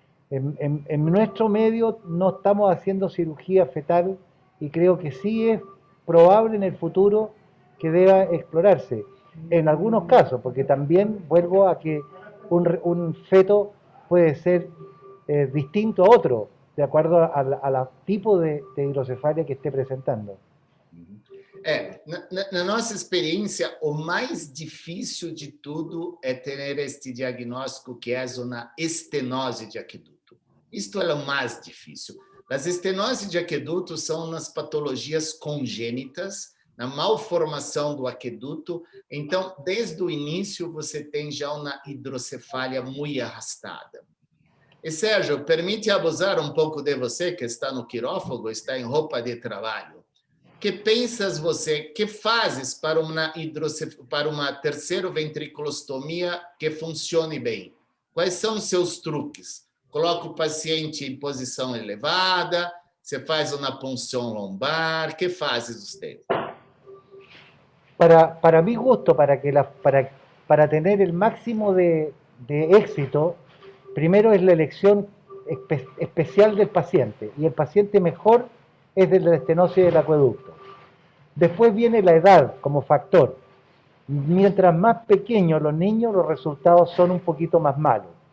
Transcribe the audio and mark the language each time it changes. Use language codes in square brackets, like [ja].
[es] En nuestro medio no estamos haciendo cirugía fetal y creo que sí es probable en el futuro que deba explorarse. En algunos casos, porque también vuelvo a que un feto puede ser distinto a otro, de acuerdo al tipo de hidrocefalia que esté presentando. [pt] Na nossa experiência, o mais difícil de tudo é ter este diagnóstico que é uma estenose de aqueduto. Isto é o mais difícil. As estenoses de aqueduto são nas patologias congênitas, na malformação do aqueduto. Então, desde o início, você tem já uma hidrocefalia muito arrastada. E, Sérgio, permite abusar um pouco de você, que está no quirófago, está em roupa de trabalho. Que pensas você, que fazes para uma terceira ventriculostomia que funcione bem? Quais são os seus truques? Coloca o paciente em posição elevada, você faz uma punção lombar, que fazes você? [es] Para mi gusto, para tener el máximo de éxito, primero es la elección especial del paciente, y el paciente mejor es de la estenosis del acueducto. Después viene la edad como factor. Mientras más pequeños los niños, los resultados son un poquito más malos.